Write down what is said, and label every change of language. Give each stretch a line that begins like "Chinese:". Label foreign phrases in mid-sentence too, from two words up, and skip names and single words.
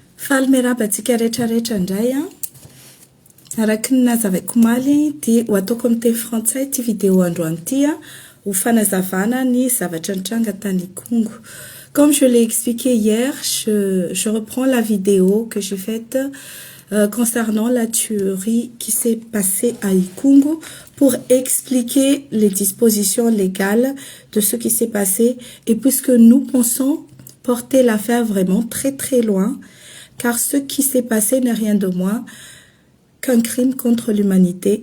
Malagasy: Faly miarabantsika rehetrarehetra indray a. Araka ny nazavaiko omaly dia ho ataoko amin'ny teny frantsay ty vidéo androany ty a, ho fanazavana ny zavatra nitranga tany Congo.
French: Comme je l'ai expliqué hier, je reprends la vidéo que j'ai faite concernant la tuerie qui s'est passée à Ikungu pour expliquer les dispositions légales de ce qui s'est passé et puisque nous pensons porter l'affaire vraiment très très loin, car ce qui s'est passé n'est rien de moins qu'un crime contre l'humanité.